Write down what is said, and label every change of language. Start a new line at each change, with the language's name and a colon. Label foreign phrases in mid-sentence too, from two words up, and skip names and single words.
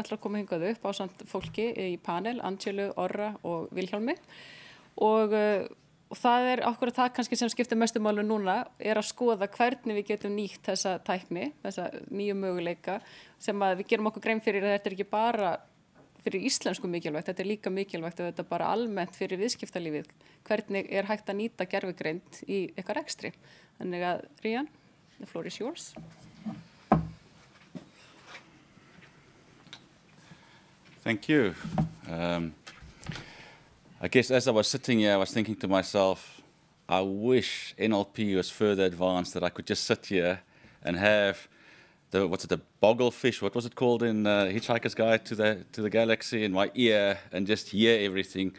Icelandic: að koma hingað upp á samt fólki í panel, Angelu, Orra og Vilhjálmi og það akkurat það kannski sem skiptir mestu máli núna að skoða hvernig við getum nýtt þessa tækni, þessa nýju möguleika sem að við gerum okkur grein fyrir að þetta ekki bara fyrir íslensku mikilvægt, þetta líka mikilvægt og þetta bara almennt fyrir viðskiptalífið, hvernig hægt að nýta gervigreind í eitthvað rekstri. Þannig að,
English: Rian, the floor is yours. Thank you. I guess as I was sitting here, I was thinking to myself, I wish NLP was further advanced, that I could just sit here and have the bogglefish, what was it called in Hitchhiker's Guide to the Galaxy, in my ear and just hear everything.